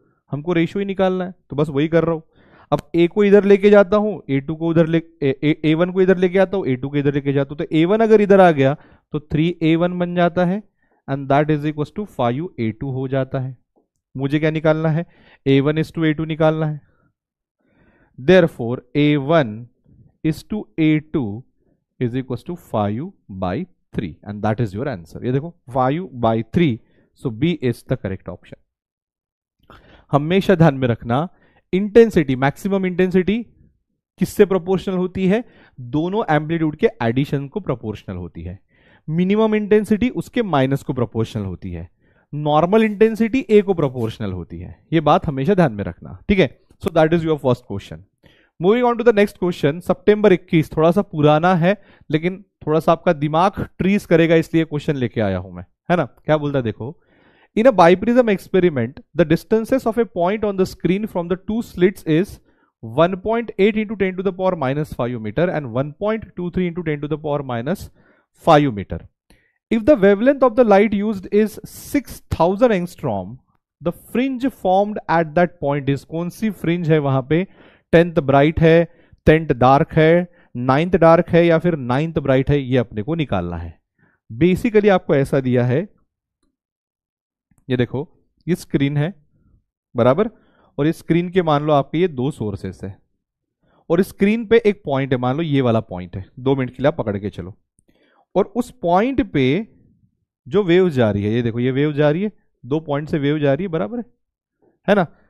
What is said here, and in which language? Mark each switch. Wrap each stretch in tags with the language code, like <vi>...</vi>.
<hi>हमको रेशियो ही निकालना है, तो बस वही कर रहा हूं। अब ए को इधर लेके जाता हूं, A2 को उधर ले, A1 को इधर लेके आता हूं, A2 को इधर लेके जाता हूं, तो A1 अगर इधर आ गया तो 3A1 बन जाता है</hi> <en>and that is equal to</en> <hi>5A2 हो जाता है। मुझे क्या निकालना है, A1 इज टू A2 निकालना है।</hi> <en>Therefore A1 is to A2 is equals to 5/3 and that is your answer।</en> <hi>ये देखो</hi> <en>5/3, so B is the correct option।</en> <hi>हमेशा ध्यान में रखना, इंटेंसिटी, मैक्सिमम इंटेंसिटी किससे प्रोपोर्शनल होती है, दोनों एम्पलीट्यूड के एडिशन को प्रोपोर्शनल होती है। मिनिमम इंटेंसिटी उसके माइनस को प्रोपोर्शनल होती है। नॉर्मल इंटेंसिटी ए को प्रोपोर्शनल होती है। ये बात हमेशा ध्यान में रखना, ठीक है।</hi> <en>So that is your first question. Moving on to the next question,</en> <hi>सितंबर 21, थोड़ा सा पुराना है लेकिन थोड़ा सा आपका दिमाग ट्रीज करेगा, इसलिए क्वेश्चन लेके आया हूं मैं, है ना। क्या बोलता है देखो,</hi> <en>in a biprism experiment the distances of a point on the screen from the two slits is 1.8 into 10 to the power minus 5 meter and 1.23 into 10 to the power minus 5 meter. If the wavelength of the light used is 6000 angstrom, the fringe formed at that point is,</en> <hi>कौन सी fringe है वहां पे, 10th bright है, 10th dark है, 9th dark है या फिर 9th bright है, ये अपने को निकालना है। बेसिकली आपको ऐसा दिया है, ये देखो ये स्क्रीन है, बराबर, और इस स्क्रीन के मान लो आपके ये दो सोर्सेस है और स्क्रीन पे एक पॉइंट है, मान लो ये वाला पॉइंट है, 2 मिनट के लिए आप पकड़ के चलो। और उस पॉइंट पे जो वेव जा रही है, ये देखो ये वेव जा रही है, 2 पॉइंट से वेव जा रही है, बराबर है ना।</hi>